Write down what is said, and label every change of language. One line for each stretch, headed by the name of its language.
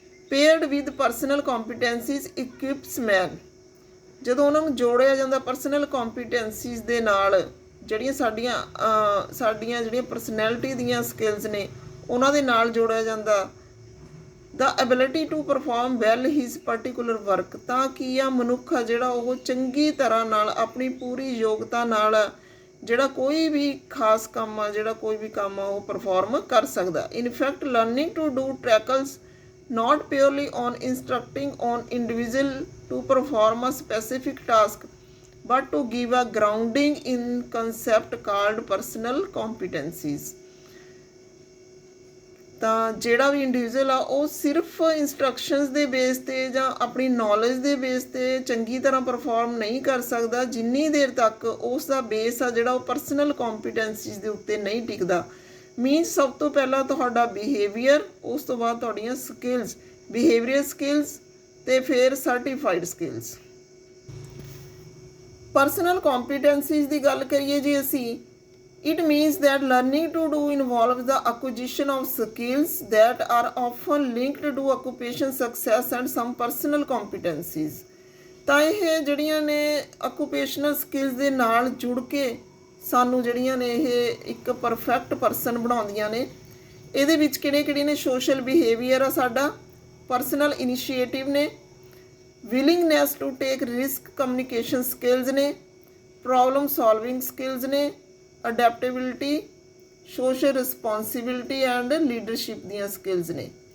English: paired with personal competencies equips man,
Punjabi: ਜਦੋਂ ਉਹਨਾਂ ਨੂੰ ਜੋੜਿਆ ਜਾਂਦਾ ਪਰਸਨਲ ਕੰਪੀਟੈਂਸੀਜ਼ ਦੇ ਨਾਲ, ਜਿਹੜੀਆਂ ਸਾਡੀਆਂ ਜਿਹੜੀਆਂ ਪਰਸਨੈਲਿਟੀ ਦੀਆਂ ਸਕਿੱਲਸ ਨੇ ਉਹਨਾਂ ਦੇ ਨਾਲ ਜੋੜਿਆ ਜਾਂਦਾ,
English: the ability to perform well his particular work,
Punjabi: ਤਾਂ ਕੀ ਆ ਮਨੁੱਖ ਆ ਜਿਹੜਾ ਉਹ ਚੰਗੀ ਤਰ੍ਹਾਂ ਨਾਲ ਆਪਣੀ ਪੂਰੀ ਯੋਗਤਾ ਨਾਲ ਜਿਹੜਾ ਕੋਈ ਵੀ ਖਾਸ ਕੰਮ ਆ, ਜਿਹੜਾ ਕੋਈ ਵੀ ਕੰਮ ਆ ਉਹ ਪਰਫਾਰਮ ਕਰ ਸਕਦਾ।
English: In fact learning to do tackles not purely on instructing on individual to perform a specific task, but to give a grounding in concept called personal competencies।
Punjabi: ਤਾਂ ਜਿਹੜਾ ਵੀ ਇੰਡੀਵਿਜੂਅਲ ਆ ਉਹ ਸਿਰਫ ਇੰਸਟਰਕਸ਼ਨਸ ਦੇ ਬੇਸ 'ਤੇ ਜਾਂ ਆਪਣੀ ਨੌਲੇਜ ਦੇ ਬੇਸ 'ਤੇ ਚੰਗੀ ਤਰ੍ਹਾਂ ਪਰਫਾਰਮ ਨਹੀਂ ਕਰ ਸਕਦਾ ਜਿੰਨੀ ਦੇਰ ਤੱਕ ਉਸ ਦਾ ਬੇਸ ਆ ਜਿਹੜਾ ਉਹ ਪਰਸਨਲ ਕੰਪੀਟੈਂਸੀਜ਼ ਦੇ ਉੱਤੇ ਨਹੀਂ ਟਿਕਦਾ। ਮੀਨਸ ਸਭ ਤੋਂ ਪਹਿਲਾਂ ਤੁਹਾਡਾ ਬਿਹੇਵੀਅਰ, ਉਸ ਤੋਂ ਬਾਅਦ ਤੁਹਾਡੀਆਂ ਸਕਿੱਲਸ, ਬਿਹੇਵੀਅਰ ਸਕਿੱਲਸ ਅਤੇ ਫਿਰ ਸਰਟੀਫਾਈਡ ਸਕਿੱਲਸ। ਪਰਸਨਲ ਕੰਪੀਟੈਂਸੀਜ਼ ਦੀ ਗੱਲ ਕਰੀਏ ਜੀ ਅਸੀਂ,
English: it means that learning to do involves the acquisition of skills that are often linked to occupation success and some personal competencies।
Punjabi: ਤਾਂ ਇਹ ਜਿਹੜੀਆਂ ਨੇ ਆਕੂਪੇਸ਼ਨਲ ਸਕਿੱਲਸ ਦੇ ਨਾਲ ਜੁੜ ਕੇ ਸਾਨੂੰ ਜਿਹੜੀਆਂ ਨੇ ਇਹ ਇੱਕ ਪਰਫੈਕਟ ਪਰਸਨ ਬਣਾਉਂਦੀਆਂ ਨੇ। ਇਹਦੇ ਵਿੱਚ ਕਿਹੜੇ ਨੇ? ਸੋਸ਼ਲ ਬਿਹੇਵੀਅਰ ਆ ਸਾਡਾ, ਪਰਸਨਲ ਇਨੀਸ਼ੀਏਟਿਵ ਨੇ,
English: willingness to take risk
Punjabi: communication skills ਨੇ, ਪ੍ਰੋਬਲਮ ਸੋਲਵਿੰਗ ਸਕਿੱਲਸ ਨੇ, ਅਡੈਪਟੇਬਿਲਿਟੀ, ਸੋਸ਼ਲ ਰਿਸਪੌਂਸਿਬਿਲਿਟੀ ਐਂਡ ਲੀਡਰਸ਼ਿਪ ਦੀਆਂ ਸਕਿੱਲਸ ਨੇ।